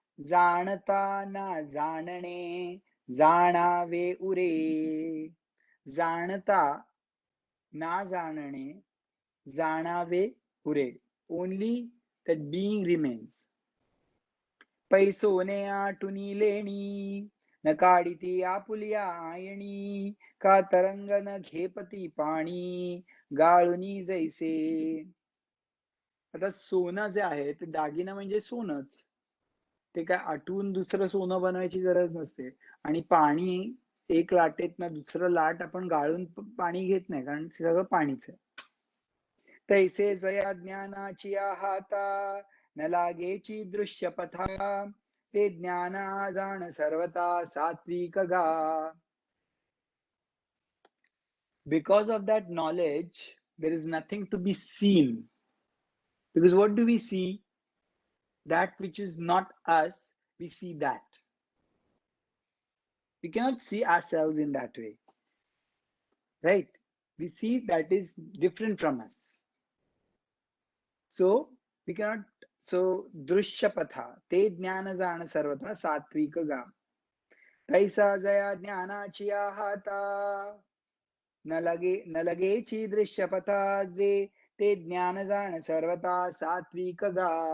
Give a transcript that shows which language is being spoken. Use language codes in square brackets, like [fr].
[mr] जाणता ना जाणणे, जाणावे उरे. जाणता ना जाणणे, जाणावे उरे. [en] Only that being remains. [mr] पैसोने आटुनी लेणी, न काढिती आपुलिया आयणी. का तरंग न घेपती पाणी, गाळुनी जैसे. आता सोनं जे आहे ते दागिना म्हणजे सोनच. ते काय आटवून दुसरं सोनं बनवायची गरज नसते. आणि पाणी एक लाटेत ना दुसरं लाट आपण गाळून पाणी घेत नाही, कारण सगळं पाणीच आहे. तैसे जया ज्ञानाची हाता, न लागेची दृश्य पथा. ते ज्ञाना जाण सर्वता सात्विक गा. [en] Because of that knowledge, there is nothing to be seen. Because what do we see? That which is not us, we see that. We cannot see ourselves in that way. Right? We see that is different from us. So we cannot. [mr] So दृश्यपथा ते ज्ञान जाण सर्वथा सात्विक गा. तैसा जया ज्ञानाची हाता, न लगेची दृश्यपथा दे, ते ज्ञान जाण सर्वता सात्विक गा.